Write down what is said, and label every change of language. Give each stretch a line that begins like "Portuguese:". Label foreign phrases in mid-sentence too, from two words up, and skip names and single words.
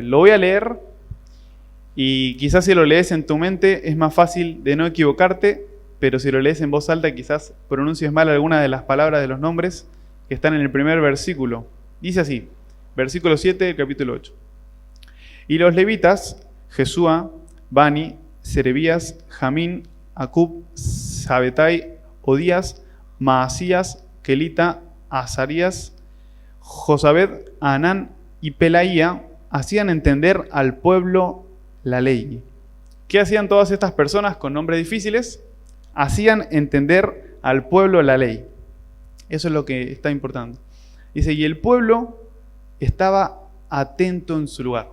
Spanish: Lo voy a leer y quizás si lo lees en tu mente es más fácil de no equivocarte, pero si lo lees en voz alta quizás pronuncies mal alguna de las palabras de los nombres que están en el primer versículo. Dice así, versículo 7 del capítulo 8. Y los levitas, Jesúa, Bani, Serebías, Jamín, Acub, Sabetai, Odías, Maasías, Kelita, Azarías, Josabed, Anán y Pelaía hacían entender al pueblo la ley. ¿Qué hacían todas estas personas con nombres difíciles? Hacían entender al pueblo la ley. Eso es lo que está importando. Dice, y el pueblo estaba atento en su lugar.